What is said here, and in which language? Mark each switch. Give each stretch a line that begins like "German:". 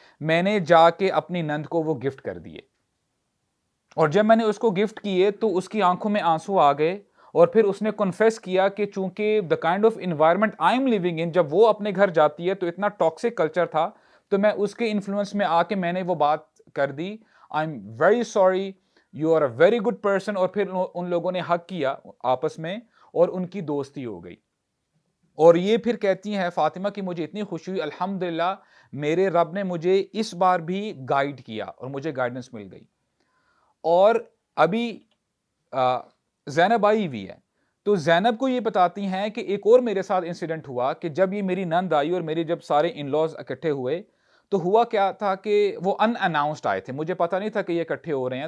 Urdu: میں نے جا کے اپنی نند کو وہ گفٹ کر دیے، اور جب میں نے اس کو گفٹ کیے تو اس کی آنکھوں میں آنسو آ گئے، اور پھر اس نے کنفیس کیا کہ چونکہ
English: the kind of environment I am living in,
Urdu: جب وہ اپنے گھر جاتی ہے تو اتنا ٹاکسک کلچر تھا، تو میں اس کے انفلوئنس میں آ کے میں نے وہ بات کر دی.
English: I am very sorry, you are a very good person.
Urdu: اور پھر ان لوگوں نے حق کیا آپس میں، اور ان کی دوستی ہو گئی. اور یہ پھر کہتی ہیں فاطمہ کہ مجھے اتنی خوشی ہوئی، الحمدللہ میرے رب نے مجھے اس بار بھی گائیڈ کیا اور مجھے گائیڈنس مل گئی. اور ابھی زینب آئی ہوئی ہے، تو زینب کو یہ بتاتی ہیں کہ ایک اور میرے ساتھ انسیڈنٹ ہوا کہ جب یہ میری نند آئی اور میرے جب سارے ان لاز اکٹھے ہوئے، تو ہوا کیا تھا کہ وہ ان اناؤنسڈ آئے تھے، مجھے پتا نہیں تھا کہ یہ اکٹھے ہو رہے ہیں.